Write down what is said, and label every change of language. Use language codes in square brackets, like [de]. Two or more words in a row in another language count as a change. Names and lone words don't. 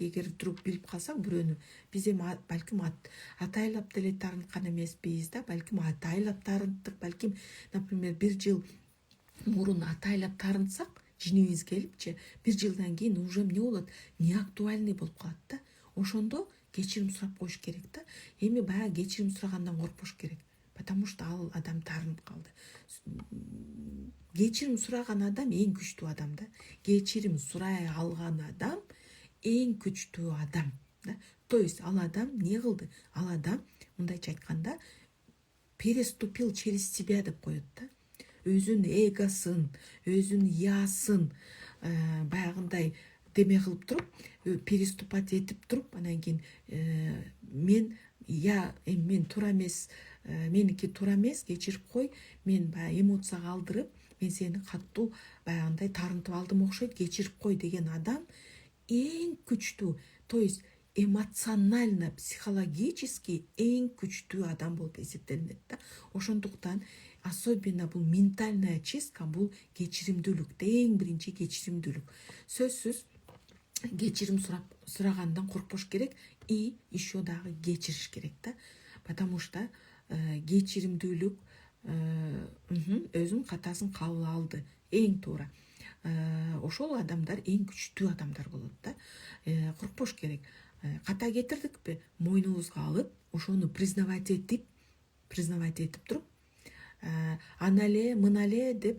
[ky] Эгер вдруг билип калсак бирөөнү, биз эми балким атайлап деле таарынткан эмеспиз да, балким атайлап таарынттык, балким, например, 1 жыл мурун атайлап таарынтсак, жинибиз келипчи, 1 жылдан кийин уже эмне болот? Неактуальный болуп калат да. Ошондо кечирим сурап коюш керек да. Эми баягы кечирим сурагандан коркпош керек, [ru] потому что [ky] ал адам таарынып калды. Кечирим сураган адам эң күчтүү адам да. Кечирим сурай алган адам эң күчтүү адам да. [ru] То есть [ky] ал адам не кылды? Ал адам, мындайча айтканда, [ru] переступил через себя [ky] деп коет да. Өзүнүн эгосын, өзүнүн ясын баягындай деме кылып туруп, переступать этип туруп, анан кийин мен туура эмес, меники туура эмес, кечирип кой, мен баягы эмоцияга алдырып, мен сени катуу баягындай таарынтып алдым окшойт, кечирип кой деген адам эң күчтүү, [ru] то есть эмоционально, психологически [ky] эң күчтүү адам болуп эсептелинет да. Ошондуктан особенно бул [ru] ментальная чистка, [ky] бул кечиримдүүлүк, эң биринчи кечиримдүүлүк. Сөзсүз кечирим сурагандан коркпош керек [ru] и еще [ky] дагы кечириш керек да. [ru] Потому что [ky] кечиримдүүлүк өзүнүн катасын кабыл алды, эң туура. Ошол адамдар эң күчтүү адамдар болот да. Коркпош керек. Ката кетирдикпи, мойнубузга алып, ошону признавать этип туруп, анале, мынале деп